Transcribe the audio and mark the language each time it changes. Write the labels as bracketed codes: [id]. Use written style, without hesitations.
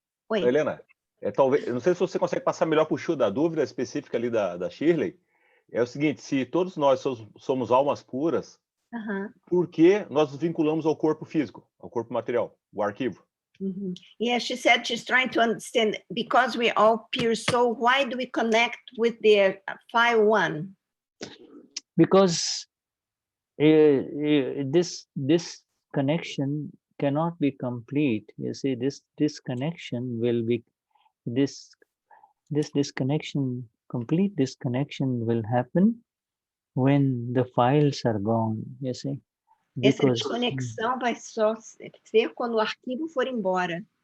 [pt] Helena, talvez, eu não sei se você consegue passar melhor para o Shuddha, a dúvida específica ali da Shirley é o seguinte: se todos nós somos almas puras, por que nós nos vinculamos ao corpo físico, ao corpo material, o arquivo? [en] Yeah, she said she's trying to understand, because we're all pure soul, why do we connect with the 5-1? Because this connection cannot be complete. You see, this disconnection will be this disconnection, complete disconnection will happen when the files are gone. You see, [pt] Essa [en] because [pt] desconexão vai só ser quando o arquivo for embora.